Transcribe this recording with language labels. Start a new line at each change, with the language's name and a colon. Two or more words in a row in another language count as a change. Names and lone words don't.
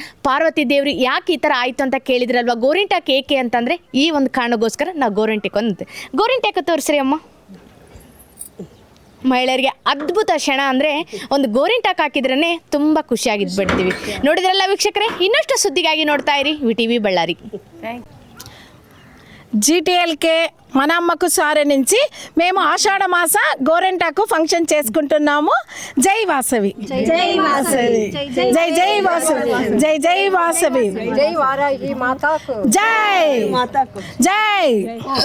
Kannada: ಪಾರ್ವತಿ ದೇವ್ರು ಯಾಕೆ ಈ ಥರ ಆಯಿತು ಅಂತ ಕೇಳಿದ್ರಲ್ವ. ಗೋರಿಂಟಾಕ್ ಏಕೆ ಅಂತಂದರೆ ಈ ಒಂದು ಕಾರಣಕ್ಕೋಸ್ಕರ ನಾವು ಗೋರಿಂಟಾಕ ತೋರಿಸ್ರಿ ಅಮ್ಮ. ಮಹಿಳೆಯರಿಗೆ ಅದ್ಭುತ ಕ್ಷಣ ಅಂದರೆ ಒಂದು ಗೋರಿಂಟಾಕ್ ಹಾಕಿದ್ರೇ ತುಂಬ ಖುಷಿಯಾಗಿದ್ದು ನೋಡಿದ್ರಲ್ಲ ವೀಕ್ಷಕರೇ. ಇನ್ನಷ್ಟು ಸುದ್ದಿಗಾಗಿ ನೋಡ್ತಾ ಇರಿ ವಿಟಿವಿ బళ్ళారి.
Telugu: జీటీఎల్కే మన అమ్మకు సారె నుంచి మేము ఆషాఢ మాస గోరెంటాకు ఫంక్షన్ చేసుకుంటున్నాము. జై వాసవి, జై వాసవి, జై జై వాసవి, జై జై వాసవి, జై వారాహి మాతాకు, జై జై.